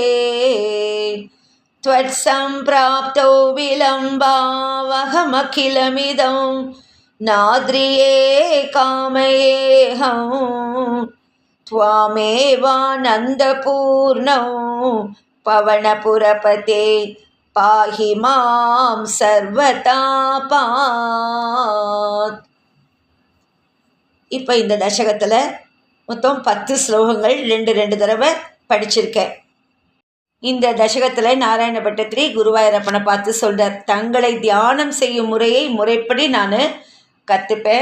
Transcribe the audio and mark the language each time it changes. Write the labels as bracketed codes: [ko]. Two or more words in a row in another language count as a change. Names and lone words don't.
[sa] त्वत्सम्प्राप्तौ विलम्बावहमखिलमिदं नाद्रिये कामयेऽहं त्वामेवानन्दपूर्णौ पवनपुरपते पाहि मां सर्वतापात्. [ta] இப்போ இந்த தசகத்தில் மொத்தம் 10 ஸ்லோகங்கள் 2 தடவை படிச்சிருக்கேன். இந்த தசகத்தில் நாராயண பட்டத்திரி குருவாயூரப்பனை பார்த்து சொல்கிறார், தங்களை தியானம் செய்யும் முறையை முறைப்படி நான் கற்றுப்பேன்.